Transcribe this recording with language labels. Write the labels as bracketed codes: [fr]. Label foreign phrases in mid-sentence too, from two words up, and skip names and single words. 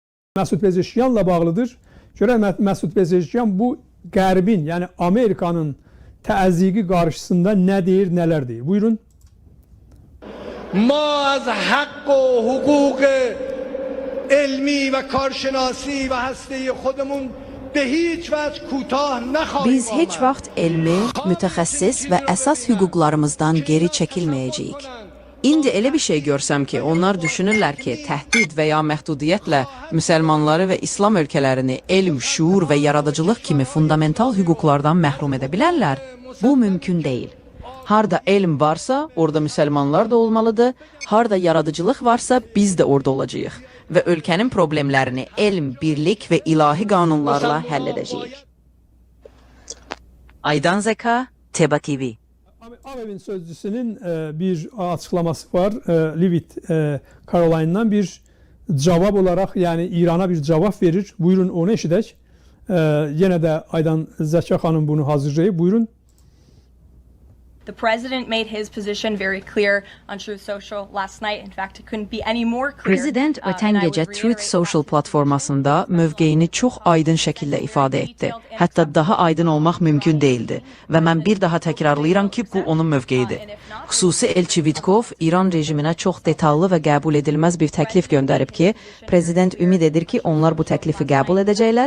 [az] Məsud Pezeşkiyanla bağlıdır. Görək Məsud Pezeşkiyan bu Qərbin, yəni Amerikanın təzyiqi qarşısında nə deyir, nələr deyir. Buyurun. [fa] ما از حق و حقوق علمی و کارشناسی و هسته خودمون به هیچ وجه کوتاه نخواهیم [az] Biz heç vaxt elmi, mütəxəssis və əsas hüquqlarımızdan geri çəkilməyəcəyik. İndi elə bir şey görsəm ki, onlar düşünürlər ki, təhdid və ya məhdudiyyətlə müsəlmanları və İslam ölkələrini elm, şuur və yaradıcılıq kimi fundamental hüquqlardan məhrum edə bilərlər, bu mümkün deyil. Harda elm varsa, orada müsəlmanlar da olmalıdır, harda yaradıcılıq varsa, biz də orada olacağıq və ölkənin problemlərini elm, birlik və ilahi qanunlarla həll edəcəyik. Aydan Zeka, Teba TV. [tr] Avev'in sözcüsünün bir açıklaması var. Livit Caroline'dan bir cevap olarak, yani İran'a bir cevap verir. [az] Buyurun onu eşidək. [tr] Yine de Aydan Zeka Hanım bunu hazırlayıb. [az] Buyurun. [en] The president made his position very clear on Truth Social last night. In fact, it couldn't be any more clear. [az] Prezident ötən gecə Truth Social platformasında mövqeyini çox aydın şəkildə ifadə etdi. Hətta daha aydın olmaq mümkün değildi. Və mən bir daha təkrarlayıram ki, bu onun mövqeyidir. Xüsusi elçi Vitkov İran rejiminə çox detallı və qəbul edilməz bir təklif göndərib ki, prezident ümid edir ki, onlar bu təklifi qəbul edəcəklər.